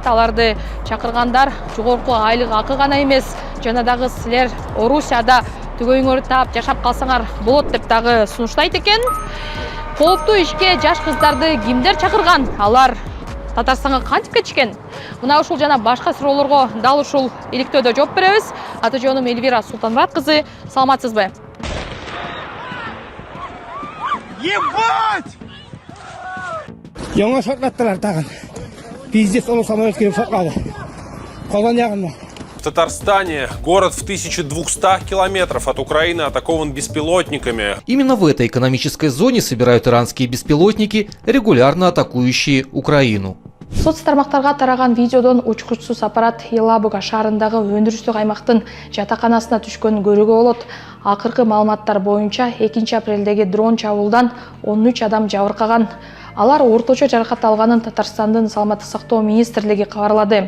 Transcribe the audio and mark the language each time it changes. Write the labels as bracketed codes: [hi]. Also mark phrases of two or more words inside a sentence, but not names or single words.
[ky] Аларды чакыргандар жогорку айлык акы гана эмес, жана дагы силер Орусияда түгөйүңөрдү таап жашап калсаңар болот деп дагы сунуштайт экен. Кооптуу ишке жаш кыздарды кимдер чакырган? Алар Татарстанга кантип кетишкен? Мына ушул жана башка суроолорго дал ушул иликтөөдө жооп беребиз. Аты жөнүм Эльвира Султанмурат кызы. Саламатсызбы? [ru] Ебать! [tt] Яңа шартлаттылар тагын. Пиздец, он самолетке шартлады. Колон ягында. [ru] В Татарстане город в 1200 километров от Украины атакован беспилотниками. Именно в этой экономической зоне собирают иранские беспилотники, регулярно атакующие Украину. [ky] Соц тармактарга тараган видеодон учкучсуз аппарат Елабуга шаарындагы өндүрүштүк аймактын жатаканасына түшкөнүн көрүүгө болот. Акыркы маалыматтар боюнча 2 апрелдеги дрон чабуулдан 13 адам жабыркаган. Алар орточо жаракат алганын Татарстандын саламаттык сактоо министрлиги кабарлады.